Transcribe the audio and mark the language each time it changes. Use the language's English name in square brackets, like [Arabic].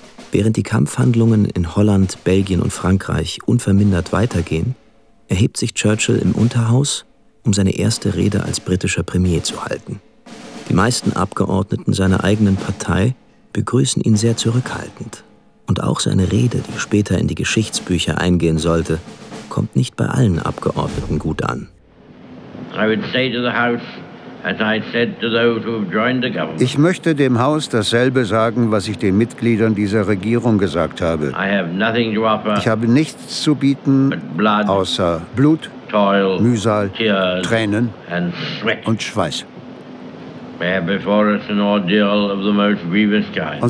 [German] Während die Kampfhandlungen in Holland, Belgien und Frankreich unvermindert weitergehen, erhebt sich Churchill im Unterhaus, um seine erste Rede als britischer Premier zu halten. Die meisten Abgeordneten seiner eigenen Partei begrüßen ihn sehr zurückhaltend. Und auch seine Rede, die später in die Geschichtsbücher eingehen sollte, kommt nicht bei allen Abgeordneten gut an. [English] I would say to the House, as I said to those who have joined the government. [German] Ich möchte dem Haus dasselbe sagen, was ich den Mitgliedern dieser Regierung gesagt habe. [English] I have nothing to offer. [German] Ich habe nichts zu bieten, [English] blood, [German] außer Blut, [English] toil, [German] Mühsal, [English] tears, [German] Tränen [English] and sweat. [German] Und Schweiß. [English] We have before us an ordeal of the most grievous kind.